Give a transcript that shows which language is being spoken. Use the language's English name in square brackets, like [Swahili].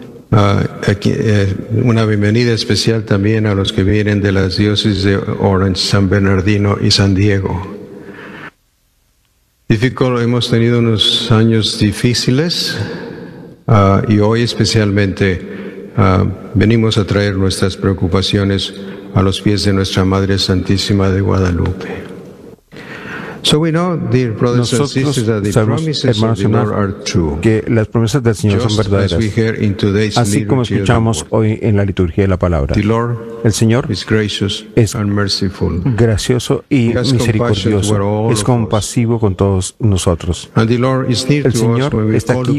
[Spanish] Una bienvenida especial también a los que vienen de las diócesis de Orange, San Bernardino y San Diego. Hemos tenido unos años difíciles. Y hoy especialmente venimos a traer nuestras preocupaciones a los pies de nuestra Madre Santísima de Guadalupe. [English] So we know, dear brothers and sisters, that the promises of the Lord are true. [Spanish] Que las promesas del Señor son verdaderas. [English] As we hear in today's [Spanish] así como escuchamos hoy en la liturgia de la palabra. [English] The Lord, [Spanish] el Señor, [English] is gracious [Spanish] es [English] and merciful. [Spanish] Gracioso y misericordioso. Es compasivo con todos nosotros. [English] And the Lord is near [Spanish] el Señor [English] to us when [Spanish] está aquí